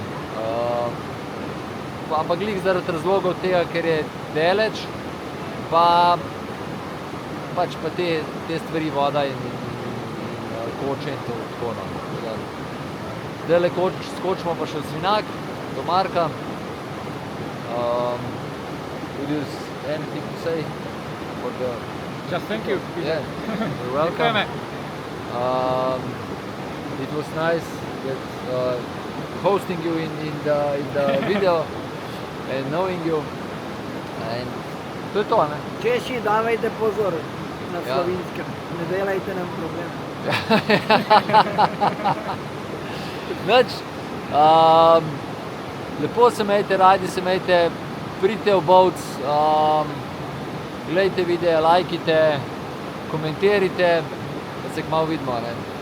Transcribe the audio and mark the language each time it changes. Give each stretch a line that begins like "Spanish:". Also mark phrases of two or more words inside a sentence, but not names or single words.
Slovenian: Ampak glih zaradi razlogov tega, ker je daleč, pa te stvari, voda in koče in tako. Zdajle skočimo pa še v Svinak, do Marka.
English: Would you anything to say for the... Just thank you. Yeah, you're welcome. It was nice hosting you in the video and knowing you.
Slovenian: And to je to, ne? Češi, davajte pozor na Slovinskem, ne delajte nam problem. Nič, lepo se imejte, radi se imejte, pridite v Bovc, gledajte videe, lajkite, komentirajte, da se kmalu vidimo.